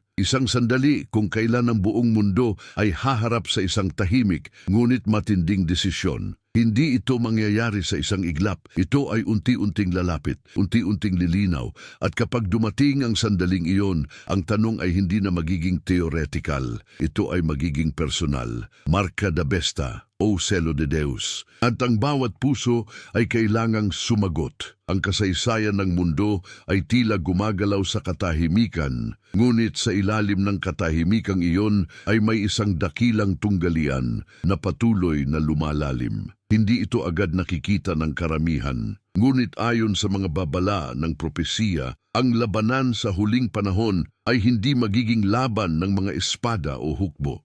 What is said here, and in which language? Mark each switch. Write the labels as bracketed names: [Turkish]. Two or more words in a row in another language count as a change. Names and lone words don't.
[Filipino] Isang sandali kung kailan ang buong mundo ay haharap sa isang tahimik ngunit matinding desisyon. Hindi ito mangyayari sa isang iglap. Ito ay unti-unting lalapit, unti-unting lilinaw. At kapag dumating ang sandaling iyon, ang tanong ay hindi na magiging theoretical. Ito ay magiging personal. [Portuguese] Marca da besta, o selo de Deus. [Filipino] At ang bawat puso ay kailangang sumagot. Ang kasaysayan ng mundo ay tila gumagalaw sa katahimikan, ngunit sa ilalim ng katahimikang iyon ay may isang dakilang tunggalian na patuloy na lumalalim. Hindi ito agad nakikita ng karamihan, ngunit ayon sa mga babala ng propesiya, ang labanan sa huling panahon ay hindi magiging laban ng mga espada o hukbo.